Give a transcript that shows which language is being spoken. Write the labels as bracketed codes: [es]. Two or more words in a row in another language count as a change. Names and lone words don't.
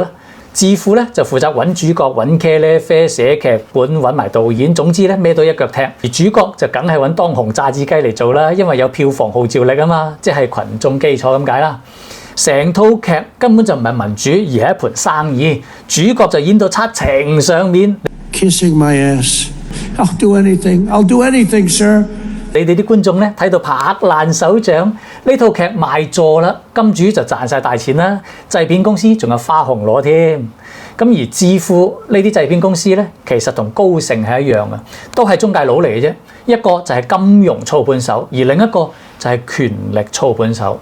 [yue] 智庫咧就負責揾主角、揾茄喱啡、寫劇本、揾埋導演，總之咧孭到一腳踢。而主角就梗係揾當紅炸子雞嚟做啦，因為有票房號召力啊嘛，即係群眾基礎咁解啦。成套劇根本就唔係民主，而係一盤生意。主角就演到七情上面。 [en] Kissing my ass. I'll do anything. I'll do anything, sir. [yue] 你哋啲觀眾咧睇到拍爛手掌，呢套劇賣座啦，金主就賺晒大錢啦，製片公司仲有花紅攞添。咁而智庫呢啲製片公司咧，其實同高盛係一樣嘅，都係中介佬嚟嘅啫。一個就係金融操盤手，而另一個就係權力操盤手。